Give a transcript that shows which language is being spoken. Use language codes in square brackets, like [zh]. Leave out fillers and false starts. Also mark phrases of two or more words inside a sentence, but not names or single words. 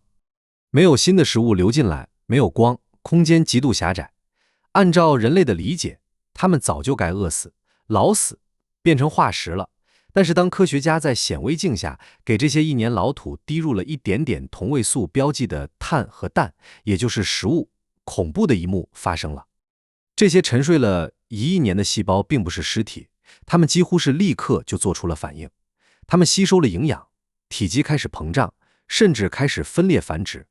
[zh] 沒有新的食物流進來，沒有光，空間極度狹窄。按照人類的理解，他們早就該餓死、老死，變成化石了。但是當科学家在顯微鏡下給這些1年老土滴入了一點點同位素標記的碳和氮，也就是食物，恐怖的一幕發生了。這些沉睡了1億年的細胞並不是屍體，它們幾乎是立刻就做出了反應。它們吸收了營養，體積開始膨脹，甚至開始分裂繁殖。